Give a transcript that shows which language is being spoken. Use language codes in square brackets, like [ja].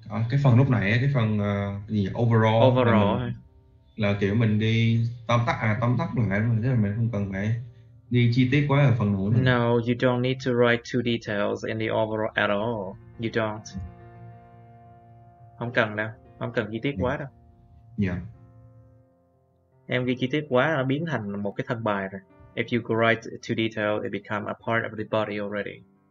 [vi] Cái phần lúc nãy, cái phần gì overall là kiểu mình ghi tóm tắt lại, chứ là mình không cần phải ghi chi tiết quá ở phần nữa. [en] No, you don't need to write too details in the overall at all. You don't. [vi] Không cần đâu, không cần chi tiết quá đâu. Yeah. Em ghi chi tiết quá nó biến thành một cái thân bài rồi. [en] If you write too detailed, it become a part of the body already.